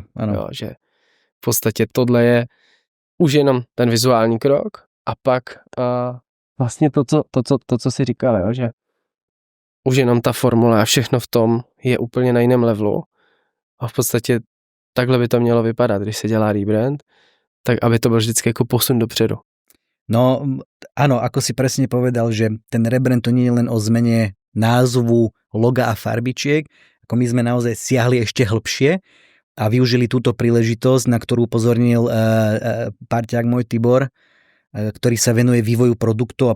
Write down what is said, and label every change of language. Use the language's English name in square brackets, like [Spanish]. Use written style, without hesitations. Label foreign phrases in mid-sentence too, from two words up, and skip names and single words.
[Czech] Jo, že v podstatě tohle je už jenom ten vizuální krok a pak vlastně to, co si říkal, jo, že už jenom ta formule a všechno v tom je úplně na jiném levelu a v podstatě takhle by to mělo vypadat, když se dělá rebrand, tak aby to byl vždycky jako posun dopředu. [Slovak] No áno, ako si presne povedal, že ten rebrand to nie je len o zmene názvu, loga a farbičiek, ako my sme naozaj siahli ešte hlbšie a využili túto príležitosť, na ktorú upozornil parťák môj Tibor, ktorý sa venuje vývoju produktov a